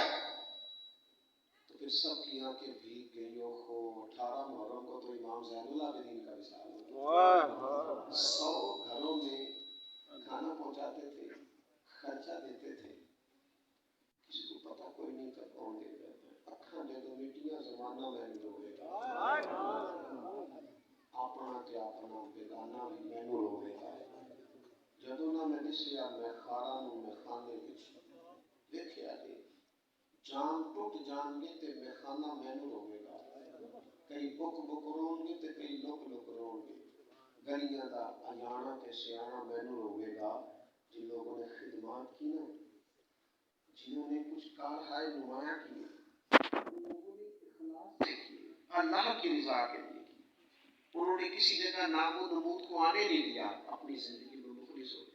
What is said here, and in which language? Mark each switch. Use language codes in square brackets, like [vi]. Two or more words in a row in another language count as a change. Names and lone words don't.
[ur] تو پھر سب کی آنکھیں بھیگ گئی. ہو 18 محرم کو تو امام زین العابدین کا وصال ہوا. 100 گھروں میں کھانا پہنچاتے تھے، خرچہ دیتے تھے. کسی کو پتہ کوئی نہیں تھا کون دے رہا ہے. [pa] اکھاں جدوں میٹیاں زمانہ مینوں روے گا، اپنا تے اپنا بیگانہ بھی مینوں روے گا. جدوں نہ میں دسیا میں خارا نوں میں خانے وچ ویکھیا جی جان ٹوٹ جان گے تے میں خانہ مینوں روے گا. کئی بک بک رون گے تے کئی لک لک رون گے. گلیاں دا اجانا تے سیاح مینوں روے گا. [ur] جن لوگوں نے خدمات کی نا، جنہوں نے کچھ کارہائے نمایاں کی، ان لوگوں نے اخلاص سے کی، اللہ کی رضا کے لیے کی. انہوں نے کسی جگہ نام و نمود کو آنے نہیں دیا. اپنی زندگی میں مخلص ہو.